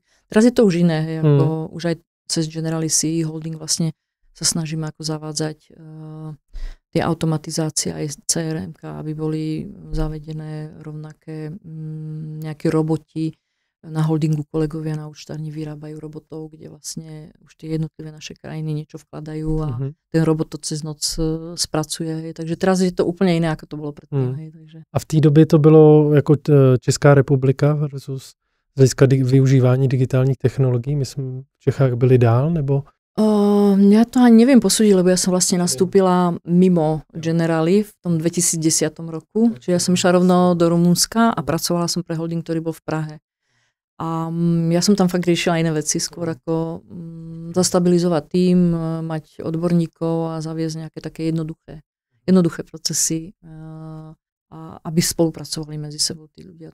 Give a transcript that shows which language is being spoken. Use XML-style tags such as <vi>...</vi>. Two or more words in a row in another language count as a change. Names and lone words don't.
<sk>Teraz je to už iné, hej, ako už aj cez Generali CE Holding vlastne sa snažíme ako zavádzať tie automatizácie aj CRM, aby boli zavedené rovnaké nejaké roboti, na holdingu kolegovia na účtárni vyrábajú robotov, kde vlastne už tie jednotlivé naše krajiny niečo vkladajú a ten robot to cez noc spracuje.</sk> <cs>Takže teraz je to úplně jiné, ako to bylo předtím. Takže. A v té době to bylo jako Česká republika versus z hlediska využívání digitálních technologií? Myslím, v Čechách byli dál, nebo?</cs> <sk>Ja to ani neviem posúdiť, lebo ja som vlastne nastúpila mimo Generali v tom 2010 roku. Čiže ja som išla rovno do Rumunska a pracovala som pre holding, ktorý bol v Prahe. A ja som tam fakt riešila iné veci, skôr ako zastabilizovať tým, mať odborníkov a zaviesť nejaké také jednoduché procesy, a aby spolupracovali medzi sebou tí ľudia.</sk>